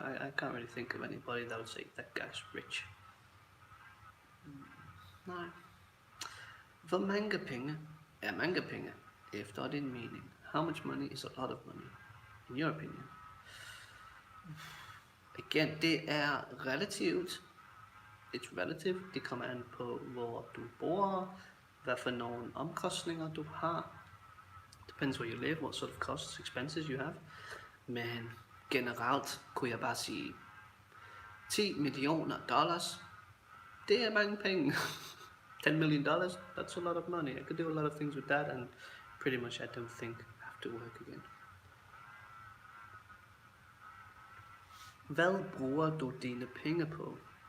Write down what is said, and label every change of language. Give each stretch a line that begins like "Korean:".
English: I can't really think of anybody that would say that guy's rich.
Danish: Nej. Hvor mange penge er mange penge efter din mening?
English: How much money is a lot of money, in your opinion?
Danish: Igen, det er relativt.
English: It's relative.
Danish: Det kommer an på, hvor du bor, hvad for nogle omkostninger du har.
English: Depends where you live, what sort of costs, expenses you have.
Danish: Men generelt kunne jeg bare sige, $10 million. Det er mange penge.
English: $10 million, that's a lot of money. I could do a lot of things with that, and pretty much I don't think I have to work again.
Danish: Hvad bruger du dine penge på?